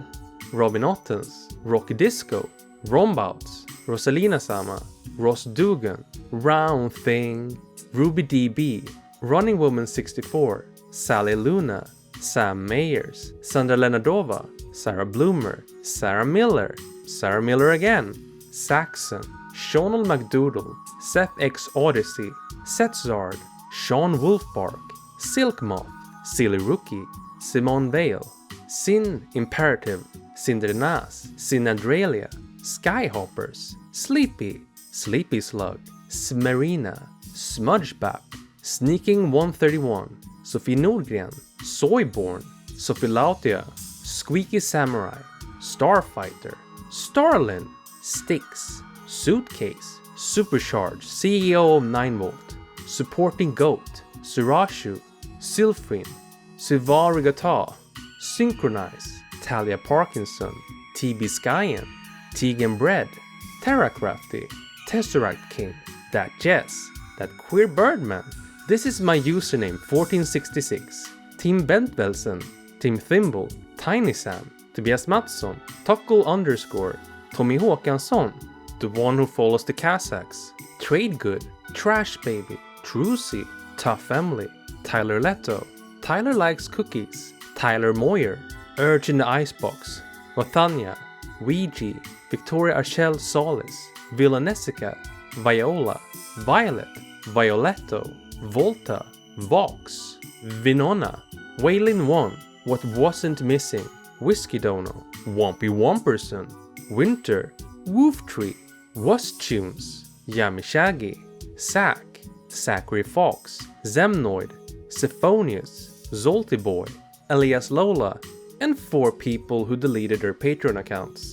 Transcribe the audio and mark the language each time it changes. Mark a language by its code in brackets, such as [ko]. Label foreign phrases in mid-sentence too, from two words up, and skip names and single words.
[en] Robin Ottens, Rocky Disco, Rombouts, Rosalina Sama, Ross Dugan, Round Thing, Ruby DB, Running Woman 64, Sally Luna, Sam Mayers, Sandra Lenadova, Sarah Bloomer, Sarah Miller again, Saxon, Shonal McDoodle, Seth X Odyssey, Setzard, Sean Wolfbark, Silk Moth, Silly Rookie, Simone Vale, Sin Imperative, Sindrenas, Sinadralia, Skyhoppers, Sleepy, Sleepy Slug, Smarina, Smudgebap, Sneaking 131, Sophie Nordgren, Soyborn, Sophie Lautia, Squeaky Samurai, Starfighter, Starlin, Styx, Suitcase, Supercharged, CEO of 9V, Supporting Goat, Surashu, Sylphrin, Sivarigata, Synchronize, Talia Parkinson, TB Skyen, Tegan Bread, Terracrafty, Tesseract King, That Jess, That Queer Birdman, This is my username 1466, Team Bentvelsen, Team Thimble, Tiny Sam, Tobias Mattsson, Tocco _ Tommy Håkansson, The One Who Follows the Kazakhs, Trade Good, Trash Baby, Trucy, Tough Emily, Tyler Leto, Tyler Likes Cookies, Tyler Moyer, Urge in the Icebox, Wathania, Ouija, Victoria Archel Solis, Villanessica, Viola, Violet, Violetto, Volta, Vox, Vinona, Waylin 1, What Wasn't Missing, Whiskey Dono, Wompy Womperson, Winter, Wooftree, Tunes, Yummy Shaggy, Sack, Zachary Fox, Zemnoid, Zephonius, Zolty Boy, Elias Lola, and 4 people who deleted their Patreon accounts.